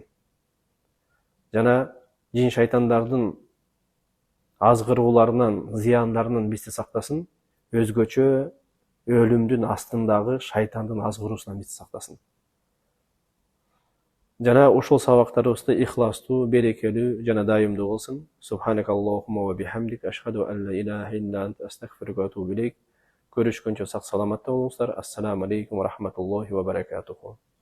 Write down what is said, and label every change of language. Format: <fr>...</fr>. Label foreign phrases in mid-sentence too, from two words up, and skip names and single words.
<ky>Жана жин шайтандардын азгырууларынан, зыяндарынан бизди сактасын, өзгөчө өлүмдүн астындагы шайтандын азгыруусунан бизди сактасын. Жана ушул сабактарыбызды ихластуу, берекелүү жана дайымдуу кылсын.</ky> <ar>سبحانك اللهم وبحمدك أشهد أن لا إله إلا أنت أستغفرك وأتوب إليك.</ar> <ky>Көрүшкөнчө сак саламатта болуңуздар.</ky> <ar>السلام عليكم ورحمة الله وبركاته.</ar>